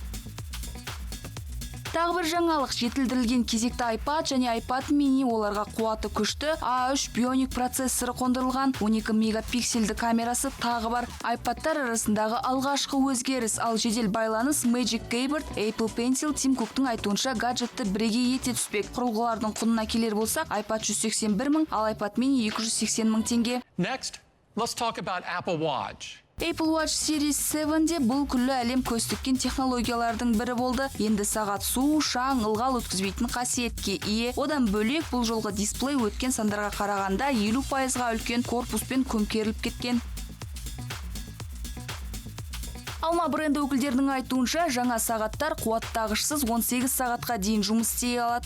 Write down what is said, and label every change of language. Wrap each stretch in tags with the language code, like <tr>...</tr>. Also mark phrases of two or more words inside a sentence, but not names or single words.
<kk>Тағы бір жаңалық, жетілдірілген кезекті iPad және iPad mini, оларға қуаты күшті A3 Bionic процессоры қондырылған, 12 мегапиксельді камерасы тағы бар. iPadтар арасындағы алғашқы өзгеріс, ал жедел байланыс Magic Keyboard, Apple Pencil, Тим Куктың айтуынша гаджетті бірегей ете түспек. Құрылғылардың құнына келер болсақ, iPad 181 мың, ал iPad mini 280 мың теңге.</kk> <en>Next, let's talk about Apple Watch.</en> <kk>Apple Watch Series 7-де бұл күллі әлем көз тіккен технологиялардың бірі болды. Енді сағат су, шаң, ылғал өткізбейтін қасиетке ие. Одан бөлек бұл жолғы дисплей өткен сандарға қарағанда 50%-ға үлкен корпуспен көмкеріліп кеткен. Алма бренді өкілдерінің айтуынша, жаңа сағаттар қуаттағышсыз 18 сағатқа дейін жұмыс істей алады.</kk>